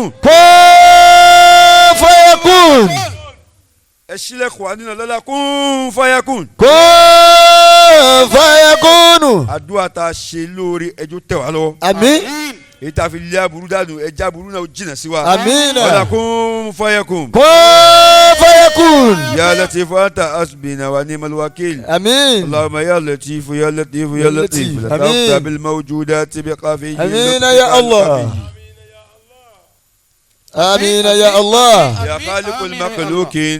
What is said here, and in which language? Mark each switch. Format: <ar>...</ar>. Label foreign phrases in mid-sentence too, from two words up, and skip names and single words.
<yo>kó fayakun ẹ ṣílẹ̀kùn àánú náà lọ́la kún fáyakún kó fayakunu. àdúrà tá a ṣe lóore ẹjọ́ tẹ̀ wá lọ́wọ́ àmín èyí tá a fi lé aburú dànù ẹjẹ́ aburú náà ó jìnnà sí wa àmín lọ́la kún fáyakún. kó fayakun.</yo> <ar>يا لطيف أنت حسبنا ونعم الوكيل</ar> <yo>àmín</yo> <ar>اللهم يا لطيف يا لطيف يا لطيف لطيف. لطفت آمين. بالموجودات بقافي آمين يا الله. آمين يا الله. يا خالق المخلوقين</ar>